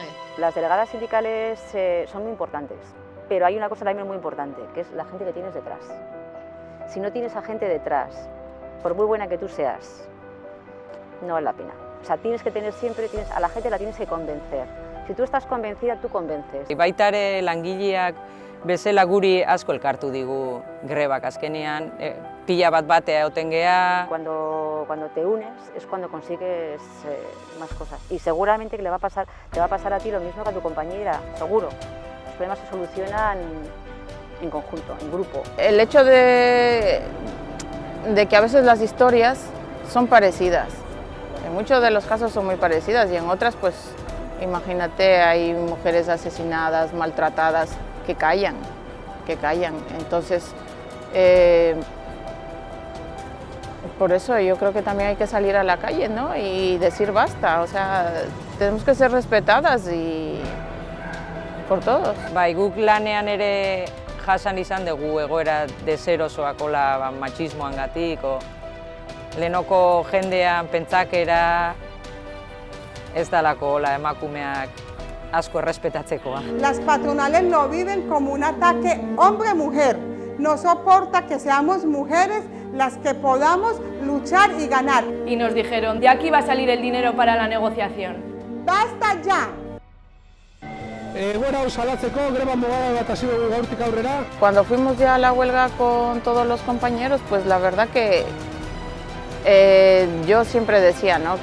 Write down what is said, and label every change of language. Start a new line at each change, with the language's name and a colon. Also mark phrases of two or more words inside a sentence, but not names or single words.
Spanish: Las delegadas sindicales son muy importantes, pero hay una cosa también muy importante, que es la gente que tienes detrás. Si no tienes a gente detrás, por muy buena que tú seas, no vale la pena. O sea, tienes que tener siempre, a la gente la tienes que convencer. Si tú estás convencida, tú convences.
Basque: Baita ere langileak bezala guri asko elkartu digu grebak azkenean, pila bat egoten gea.
Spanish: Cuando te unes es cuando consigues más cosas. Y seguramente que te va a pasar a ti lo mismo que a tu compañera, seguro. Los problemas se solucionan en conjunto, en grupo. El hecho de que a veces las historias son parecidas. En muchos de los casos son muy parecidas y en otras, pues, imagínate, hay mujeres asesinadas, maltratadas, que callan. Entonces, por eso yo creo que también hay que salir a la calle, ¿no? Y decir basta, o sea, tenemos que ser respetadas y por todos.
Basque: Bai, guk lanean ere jasan izan dugu egoera deserosoakola matxismoangatik, lehenoko jendean pentsakera ez dalako emakumeak asko errespetatzekoa.
Spanish: Las patronales lo viven como un ataque hombre-mujer. No soporta que seamos mujeres las que podamos luchar y ganar. Y nos dijeron, de aquí va a salir el dinero para la negociación. ¡Basta ya! Cuando fuimos ya a la huelga con todos los compañeros, pues la verdad que yo siempre decía, ¿no?